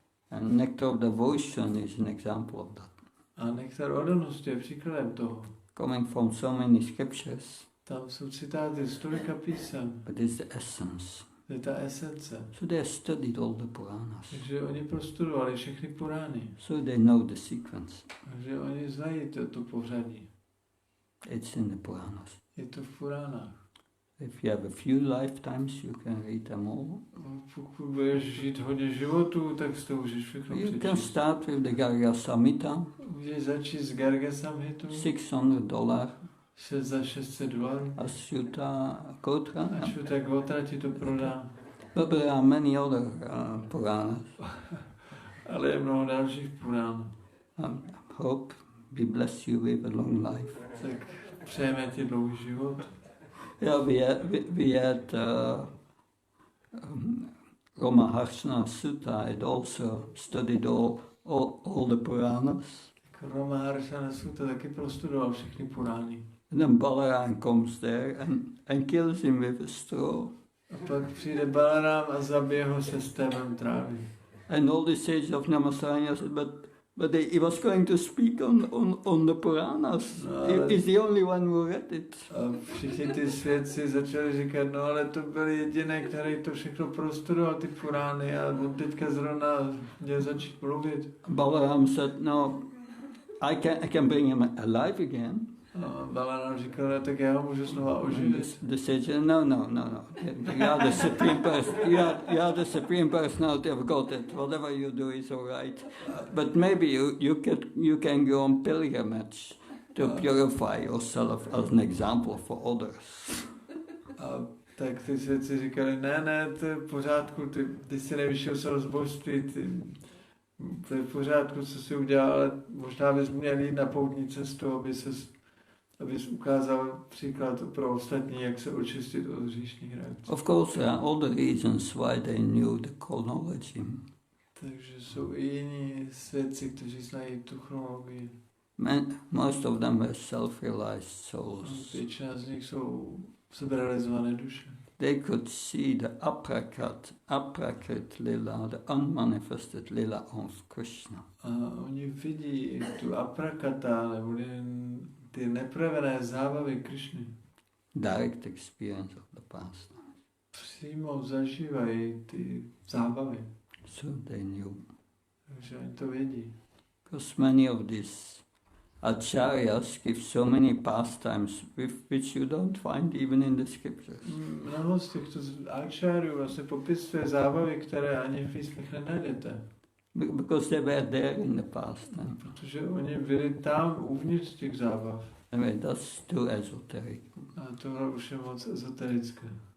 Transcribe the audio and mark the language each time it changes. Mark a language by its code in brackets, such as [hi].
[en] And Nectar of Devotion is an example of that. [cs] A nektar oddanosti je příkladem toho. [en] Coming from so many scriptures. [cs] Tam jsou citáty z tolika písem. [en] But it's the essence. [cs] To je ta esence. [en] So they have studied all the Puranas. [cs] Takže oni prostudovali všechny Purány. [en] So they know the sequence. [cs] Takže oni znají to pořadí. [en] It's in the Puranas. [cs] Je to v Puránách. [en] If you have a few lifetimes, you can read them all. [cs] Pokud budeš žít hodně životů, tak si to můžeš všechno [en] You can [cs] přečíst. [en] start with the Garga Samhita, [cs] Můžeš začít s Garga Samhitu. [en] $600. [cs] Za $600. [en] Ashuta Kotra. [cs] A Šuta Gotra ti to prodá. [en] But there are many other Puranas. [cs] Ale je mnoho dalších Purán. [en] Hope we bless you with a long life. [cs] Tak přejeme ti dlouhý život. [en] Yeah, we had Rama Harshana Sutta had also studied all the Puranas. [cs] Rama Harshana Sutta taky prostudoval všechny Purány. [en] And then Balaram comes there and kills him with a straw. [cs] A pak přijde Balaram a zabije ho se stébem trávy. [en] And all the sages of Namasaranya said, but he was going to speak on the Puranas. [cs] No, [en] He's the only one who read it. [cs] A všichni ty svědci začali říkat, no ale to byl jediný, který to všechno prostudoval, ty Purány, a on teďka zrovna měl začít mluvit. [en] Balaram said, no, I can bring him alive again. [cs] A Balaram říkal, no, tak já ho můžu znova oživit. [en] The sage, no. You are the supreme person. You are the supreme personality of Godhead. Whatever you do is all right. But maybe you can go on pilgrimage to purify yourself as an example for others. [cs] A tak ty svědci říkali, ne, to je v pořádku, ty jsi nevyšel z božství, to je v pořádku, co jsi udělal, ale možná bys měl jít na poutní cestu, abys ukázal příklad pro ostatní, jak se očistit od hříšných reakcí. [en] Of course, there are other reasons why they knew the chronology. [cs] Takže jsou i jiní svědci, kteří znají tu chronologii. [en] Most of them were self-realized souls. [cs] Většina z nich jsou seberealizované duše. [en] They could see the aprakrit lila, the unmanifested lila of Krishna. [cs] A oni vidí tu aprakata, nebo ty neprojevené zábavy Krišny. [en] Direct experience of the past. [cs] Přímo zažívají ty zábavy. [en] So they knew. [cs] Takže oni to vědí. [en] Because many of these acharyas give so many pastimes which you don't find even in the scriptures. [cs] Mnoho z těchto acharyů vlastně popisuje zábavy, které ani v písmech nenajdete. [en] Because they were there in the past. [cs] Protože oni byli tam uvnitř těch zábav. [en] Anyway, that's too esoteric. [cs] A tohle už je moc ezoterické.